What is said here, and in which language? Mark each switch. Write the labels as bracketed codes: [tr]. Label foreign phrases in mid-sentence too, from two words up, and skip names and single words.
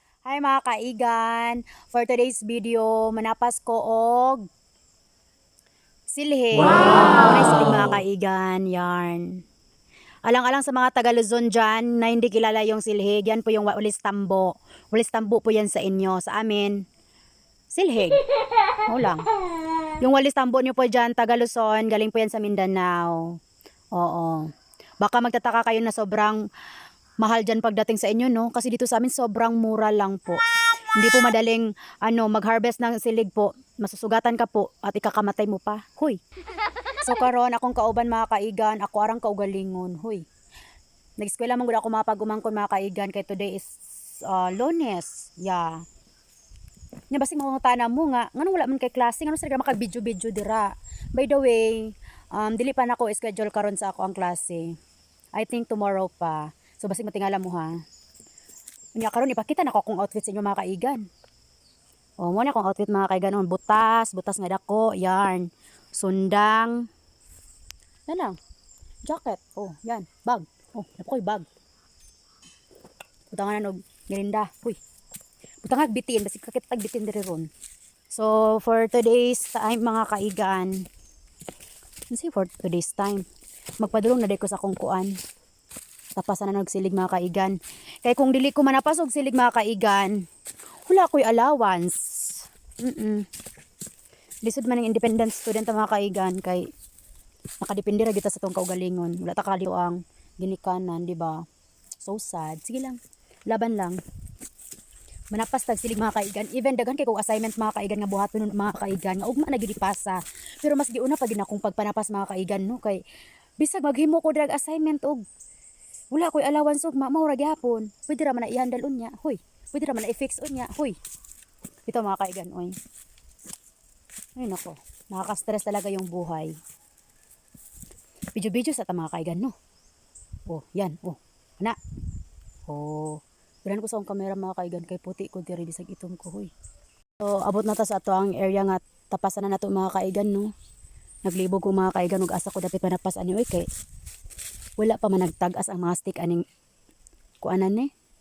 [ceb] Hi mga kaigan, [en] for today's video, [ceb] manapas ko og silhig. Wow! [tl] Silhig mga kaigan, yarn. Alang-alang sa mga taga Luzon dyan na hindi kilala yung silhig, yan po yung walis tambo. Walis tambo po yan sa inyo, sa amin, silhig. O lang. Yung walis tambo nyo po dyan, taga Luzon, galing po yan sa Mindanao. Oo. Baka magtataka kayo na sobrang mahal dyan pagdating sa inyo, no? Kasi dito sa amin sobrang mura lang po. Hindi po madaling mag-harvest ng silig po. Masusugatan ka po at ikakamatay mo pa. Huy. [ceb] So karon akong kauban mga kaigan, ako arang kaugalingon. Huy. Nag-eskwela man gud ako mapagumangkon mga kaigan kay [en] today is [ceb] Lunes. Yeah. Nya basig mangutana mo nga ngano wala man kay klase ngano sila makag-video dira. [en] By the way, [ceb] dili pa nako schedule karon sa ako ang klase. [en] I think tomorrow pa. [ceb] So basig matingala mo ha. Unya karon ipakita na ko akong outfit sa inyo mga kaigan. O mo na akong outfit mga kaigan, butas nga dako, yarn, sundang. Yan lang. Jacket. Oh, yan, bag. Oh, napoy bag. Butangan og merinda. Huy. Butangag bitin, basig kakitag bitin diri ron. [en] So for today's time mga kaigan. For today's time. [ceb] Magpadulong na day ko sa akong kuan. Tapasan na nagsilig mga kaigan. Kaya kung dili ko manapasog silig mga kaigan, wala ko'y allowance. Lisod man ng [en] independent student [ceb] mga kaigan kay nakadepende ra kita sa tong kaugalingon. Wala ta kaliw ang ginikanan, di ba? [en] So sad. [tl] Sige lang. Laban lang. [ceb] Manapas tag silig mga kaigan. Even daghan kay kog assignment mga kaigan nga buhaton mga kaigan nga ugma na gid ipasa. Pero mas giuna pa gid akong pagpanapas mga kaigan no kay bisag maghimo ko drag assignment og wala ko'y allowance og maura gyapon. Pwede ra man na i-handle unya. Hoy. Pwede ra man na i-fix unya. Hoy. Ito mga kaigan, oy. [tl] Ay nako. Nakaka-stress talaga yung buhay. [ceb] Video sa mga kaigan, no? Oh, yan. Oh. Ana. Oh. Bilan ko sa akong camera mga kaigan kay puti ko diri bisag itom ko, hoy. So, abot na ta sa ato ang area nga tapasan na nato mga kaigan, no? Naglibog ko mga kaigan ug asa ko dapat manapas ani oy kay wala pa man nagtag-as ang mga stick aning kuanan ni.